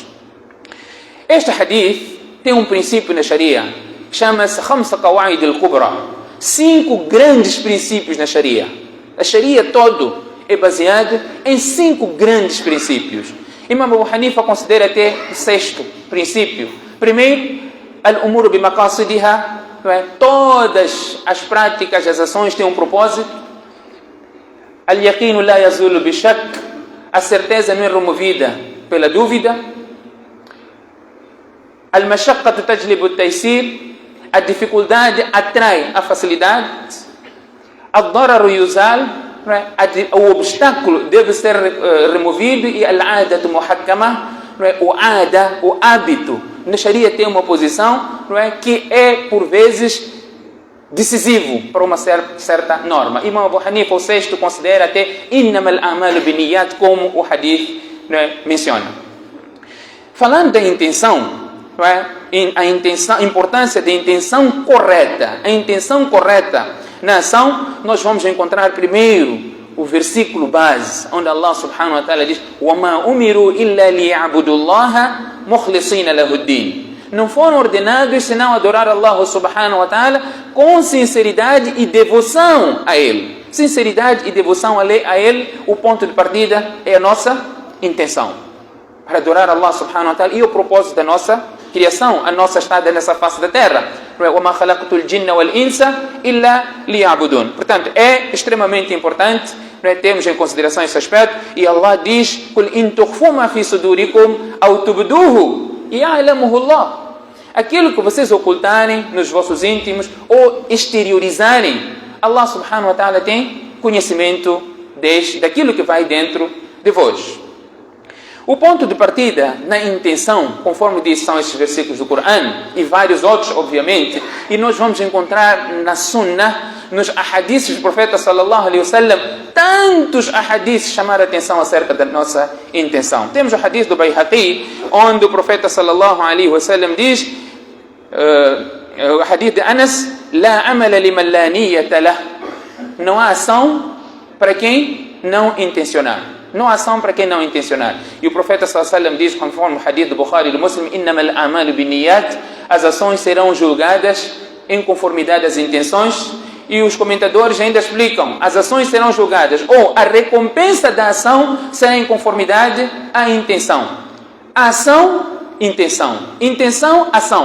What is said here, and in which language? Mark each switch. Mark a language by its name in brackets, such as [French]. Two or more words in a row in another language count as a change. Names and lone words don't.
[Portuguese] Este hadith tem um princípio na Sharia, chama-se [Arabic] خمسة قواعد الكبرى, [Portuguese] 5 grandes princípios na Sharia. A Sharia todo é baseada em 5 grandes princípios. Imam Abu Hanifa considera até o 6º princípio. Primeiro, [Arabic] الأمور بمقاصدها, [Portuguese] todas as práticas, as ações têm um propósito. [Arabic] اليقين لا يزول بالشك, [Portuguese] a certeza não é removida pela dúvida. [Arabic] المشقة تجلب التيسير, [Portuguese] a dificuldade atrai a facilidade. [Arabic] الضرر يزال, [Portuguese] o obstáculo deve ser removido. [Arabic] E العادة محكمة, [Portuguese] o hábito. Na Sharia tem uma posição que é por vezes decisivo para uma certa norma. Imam Abu Hanifa, o 6º, considera até [Arabic] إنما الأعمال بالنيات, [Portuguese] como o hadith menciona. Falando da intenção, a importância da intenção correta, a intenção correta na ação, nós vamos encontrar primeiro o versículo base, onde Allah [Arabic] سبحانه وتعالى [Portuguese] diz: [Arabic] وَمَا أُمِرُوا إِلَّا لِيَعْبُدُوا اللَّهَ مُخْلِصِينَ لَهُ الدِّينَ. [Portuguese] Não foram ordenados senão adorar Allah [Arabic] سبحانه وتعالى [Portuguese] com sinceridade e devoção a Ele. Sinceridade e devoção a Ele, o ponto de partida é a nossa intenção. Para adorar Allah [Arabic] سبحانه وتعالى, [Portuguese] e o propósito da nossa criação, a nossa estada nessa face da terra. [Arabic] وَمَا خَلَقْتُ الْجِنَّ وَالْإِنسَ إِلَّا لِيَعْبُدُونَ. [Portuguese] Portanto, é extremamente importante termos em consideração esse aspecto. E Allah diz: [Arabic] قُلْ إِن تُخْفُوا مَا فِي صُدُورِكُمْ أَوْ تُبْدُوهُ يَعْلَمُهُ اللَّهُ. [Portuguese] Aquilo que vocês ocultarem nos vossos íntimos ou exteriorizarem, Allah [Arabic] سبحانه وتعالى [Portuguese] tem conhecimento daquilo que vai dentro de vós. O ponto de partida na intenção, conforme diz, são estes versículos do Coran e vários outros, obviamente, e nós vamos encontrar na Sunnah, nos ahadiths do profeta [Arabic] صلى الله عليه وسلم, [Portuguese] tantos ahadiths chamaram a atenção acerca da nossa intenção. Temos o hadith do Bayhaqi, onde o profeta [Arabic] صلى الله عليه وسلم [Portuguese] diz, o hadith de Anas: [Arabic] لا عمل لمن لا نية له. [Portuguese] Não há ação para quem não intencionar. Não há ação para quem não intencionar. E o profeta [Arabic] صلى الله عليه وسلم [Portuguese] diz, conforme o hadith do Bukhari e do Muslim: [Arabic] إنما الأعمال بالنيات. [Portuguese] As ações serão julgadas em conformidade às intenções. E os comentadores ainda explicam: as ações serão julgadas, ou a recompensa da ação será em conformidade à intenção. Ação, intenção. Intenção, ação.